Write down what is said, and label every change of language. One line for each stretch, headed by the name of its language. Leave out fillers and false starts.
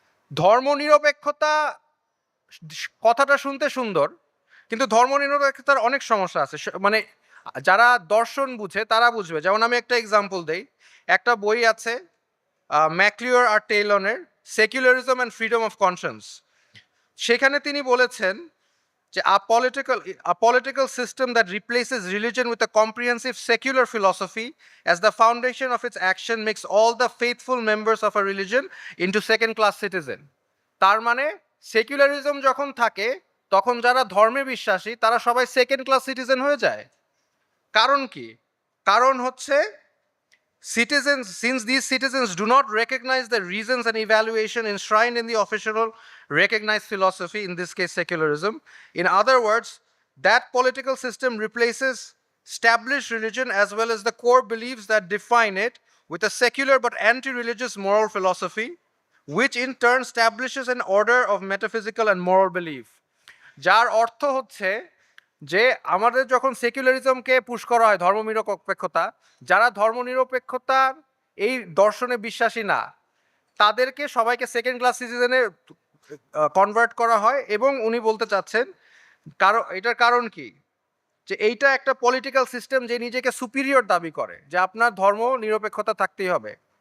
Bangla: ধর্ম নিরপেক্ষতা কথাটা শুনতে সুন্দর, কিন্তু ধর্ম নিরপেক্ষতার অনেক সমস্যা আছে। মানে যারা দর্শন বুঝে তারা বুঝবে। যেমন আমি একটা এক্সাম্পল দেই। একটা বই আছে McClure আর টেইলনের secularism and freedom of conscience. সেখানে তিনি বলেছেন যে
English: a political system that replaces religion with a comprehensive secular philosophy as the foundation of its action makes all the faithful members of a religion into second class citizen.
Bangla: তার মানে secularism যখন থাকে, তখন যারা ধর্মে বিশ্বাসী তারা সবাই সেকেন্ড ক্লাস সিটিজেন হয়ে যায়। কারণ কি? কারণ হচ্ছে
English: citizens, since these citizens do not recognize the reasons and evaluation enshrined in the official recognized philosophy, in this case secularism, in other words, that political system replaces established religion as well as the core beliefs that define it with a secular but anti-religious moral philosophy, which in turn establishes an order of metaphysical and moral belief.
Bangla: যার অর্থ হচ্ছে যে আমাদের যখন সেকুলারিজমকে push করা হয়, ধর্মনিরপেক্ষতা, যারা ধর্মনিরপেক্ষতার এই দর্শনে বিশ্বাসী না তাদেরকে সবাইকে সেকেন্ড ক্লাস সিটিজেনে কনভার্ট করা হয়। এবং উনি বলতে চাচ্ছেন কারণ, এটার কারণ কি, যে এইটা একটা পলিটিক্যাল সিস্টেম যে নিজেকে সুপিরিয়র দাবি করে, যে আপনার ধর্ম নিরপেক্ষতা থাকতেই হবে।